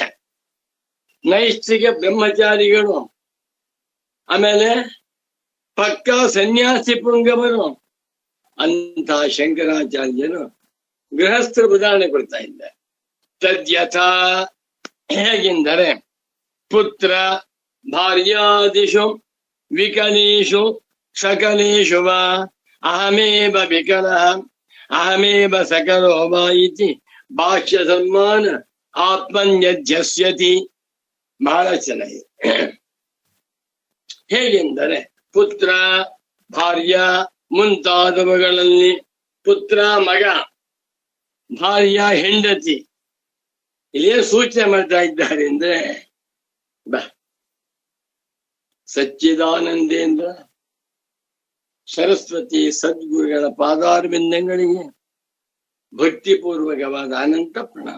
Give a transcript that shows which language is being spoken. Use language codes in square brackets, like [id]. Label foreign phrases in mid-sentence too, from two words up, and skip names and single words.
[kn] ನೈಷ್ಠಿಕ ಬ್ರಹ್ಮಚಾರಿಗಳು, ಆಮೇಲೆ ಪಕ್ಕಾ ಸನ್ಯಾಸಿ ಪುಂಗವರು ಅಂತ ಶಂಕರಾಚಾರ್ಯರು ಗೃಹಸ್ಥರ ಉದಾಹರಣೆ ಕೊಡ್ತಾ ಇದ್ದಾರೆ. [sa] ತದ್ಯಥಾ, ಹೇಗೆಂದರೆ ಪುತ್ರ ಭಾರ್ಯಾದಿಷು ವಿಕಲೇಶು ಸಕಲೇಶು ವಾ ಅಹಮೇವ ವಿಕಲಃ ಅಹಮೇವ ಸಕಲೋ ವಾ ಇತಿ ಭಾಷ್ಯ ಸನ್ಮಾನ ಆತ್ಮನ್ಯಧ್ಯಸ್ಯತಿ. [kn] ಬಹಳ ಚೆನ್ನಾಗಿದೆ. ಹೇಗೆಂದರೆ ಪುತ್ರ, ಭಾರ್ಯ ಮುಂತಾದವುಗಳಲ್ಲಿ ಪುತ್ರ ಮಗ, ಭಾರ್ಯ ಹೆಂಡತಿ, ಇಲ್ಲೇನು ಸೂಚನೆ ಮಾಡ್ತಾ ಇದ್ದಾರೆ ಅಂದ್ರೆ ಸಚ್ಚಿದಾನಂದೇಂದ್ರ ಸರಸ್ವತಿ ಸದ್ಗುರುಗಳ ಪಾದಾರವಿಂದಗಳಿಗೆ ಭಕ್ತಿಪೂರ್ವಕವಾದ ಅನಂತ ಪ್ರಣಾಮ.